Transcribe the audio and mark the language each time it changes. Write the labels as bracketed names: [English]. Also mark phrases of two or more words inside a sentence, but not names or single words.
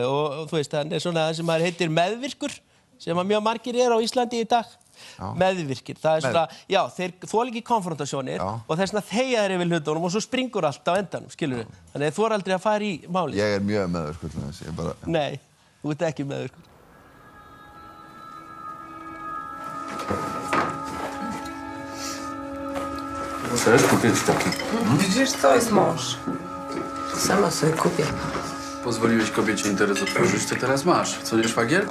[Icelandic] Og þú veist, hann er svona það sem heitir meðvirkur, sem að mjög margir á Íslandi í dag. Meðvirkir. Það er svona, já, þeir þola ekki konfrontasjónir og þess vegna þegja þeir yfir hlutunum og svo springur allt á endanum, skilur við. Þannig að þú aldrei að fara í máli. Ég er mjög meðvirkur til þess, ég bara... Nei, þú ert ekki meðvirkur. [Polish] Chcesz kupić taki? Widzisz, to jest mąż. Sama sobie kupię. Pozwoliłeś kobiecie interes otworzyć, to teraz masz. Co, nie szwagier?